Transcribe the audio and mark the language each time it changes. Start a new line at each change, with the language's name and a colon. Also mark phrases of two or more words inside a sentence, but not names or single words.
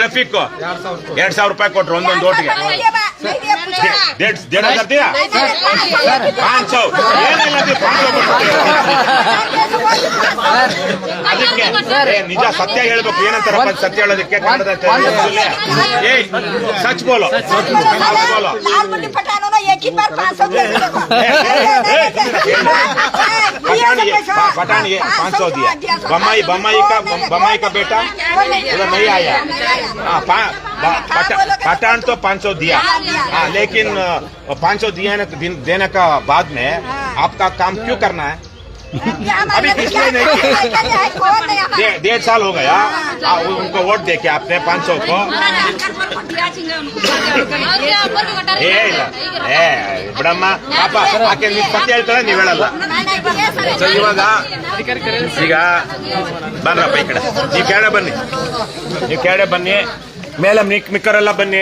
Kannada: ರಫೀಕ್ 2,000 ರೂಪಾಯಿ ಕೊಟ್ರು ಒಂದೊಂದು ಓಟಿಗೆ. ₹1,500 दिया 500 ಅದಕ್ಕೆ ನಿಜ ಸತ್ಯ ಹೇಳ್ಬೇಕು. ಏನಂತಾರಪ್ಪ ಸತ್ಯ ಹೇಳೋದಕ್ಕೆ ಕನ್ನಡದ
Hindi: सच बोलो पठान ये 500 दिया. बम्बई का बेटा उधर नहीं आया. पठान तो 500 दिया. लेकिन 500 देने का बाद में आपका काम क्यों करना है? अभी इसलिए नहीं किया. 1.5 साल हो गया उनको वोट दे के आपने 500 को.
Kannada: ಬಿಡಮ್ಮ ಪಾಪ ಆಕೆ ನೀವು ಸತ್ಯ ಹೇಳ್ತಾಳೆ ನೀವು ಹೇಳಲ್ಲ. ಸೊ ಇವಾಗ ಈಗ ಬನ್ರಪ್ಪ ಈ ಕಡೆ ನೀವು ಕೆಳಗಡೆ ಬನ್ನಿ ಮೇಲೆ ಮಿಕ್ಕರೆಲ್ಲ ಬನ್ನಿ.